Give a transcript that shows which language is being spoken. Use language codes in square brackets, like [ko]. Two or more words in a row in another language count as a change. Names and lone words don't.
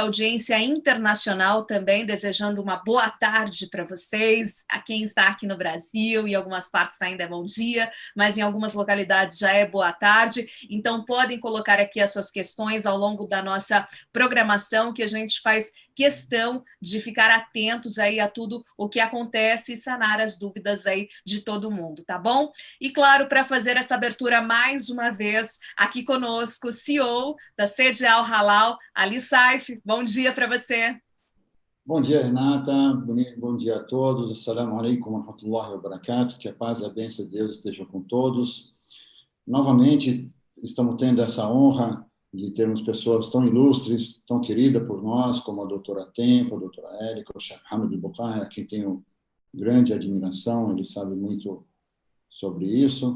[pt] audiência internacional também, desejando uma boa tarde para vocês, a quem está aqui no Brasil, em algumas partes ainda é bom dia, mas em algumas localidades já é boa tarde, então podem colocar aqui as suas questões ao longo da nossa programação, que a gente faz questão de ficar atentos aí a tudo o que acontece e sanar as dúvidas aí de todo mundo, tá bom? E claro, para fazer essa abertura mais uma vez, aqui conosco, CEO da CDIAL Halal, Ali Saif. Bom dia para você. Bom dia, Renata. Bom dia a todos. [ar] السلام عليكم ورحمة الله وبركاته. [pt] Que a paz e a bênção de Deus estejam com todos. Novamente, estamos tendo essa honra de termos pessoas tão ilustres, tão queridas por nós, como a doutora Tempo, a doutora Erika, o Sheikh Hamid Bukhari, a quem tenho grande admiração, ele sabe muito sobre isso.